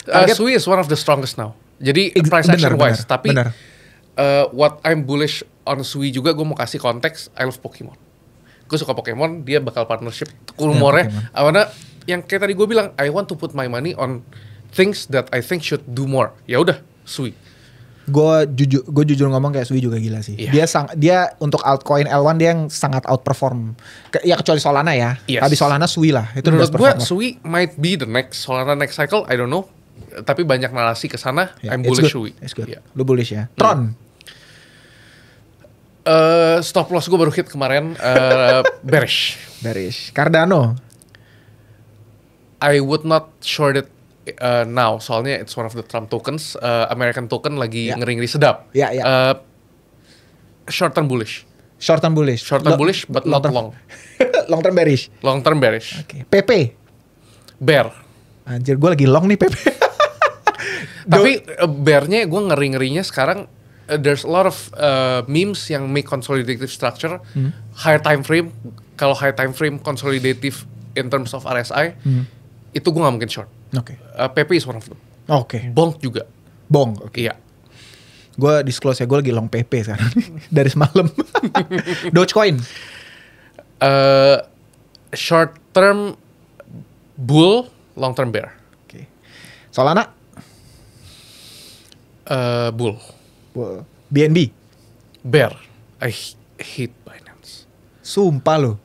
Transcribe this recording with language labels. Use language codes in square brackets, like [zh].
[en] Sui is one of the strongest now. Jadi price action wise, tapi what I'm bullish on Sui juga, [id] gue mau kasih konteks. [en] I love Pokemon. [id] Gue suka Pokemon, dia bakal partnership. Rumornya, yang kayak tadi gue bilang, [en] I want to put my money on things that I think should do more. [id] Ya udah, Sui. Gue jujur ngomong kayak Sui juga gila sih. [en] Yeah. [id] Dia untuk altcoin L1 dia yang sangat outperform. Ya kecuali Solana ya. [en] Yes. [id] Habis Solana Sui lah. Itu menurut gue [en] performer. Sui might be the next Solana next cycle. I don't know. [id] Tapi banyak narasi ke sana. [en] Yeah, I'm bullish Sui. It's good. Yeah. [id] Lu bullish ya. Tron. Stop loss gue baru hit kemarin. Bearish. Cardano. [en] I would not short it now. [id] Soalnya [en] it's one of the Trump tokens. [id] American token lagi ngeri-ngeri sedap. Short term bullish. [en] Short term bullish, but not long. Long term bearish. Long term bearish. Okay. PP. Bear. [id] Anjir, gue lagi long nih PP. Tapi bearnya gue ngeri-ngerinya sekarang. [en] There's a lot of memes yang make consolidative structure, higher time frame. [id] Kalau [en] high time frame consolidative in terms of RSI, [id] itu gue nggak mungkin short. Oke. [en] PP is one of them. [id] Oke. Bonk juga. Bonk. Oke. Iya. Gue disclose ya, gue lagi long PP sekarang dari semalam. Dogecoin. [en] Short term bull, long term bear. [id] Oke. Solana. [en] Bull. BNB. Bear. I hate Binance. [id] Sumpah lo.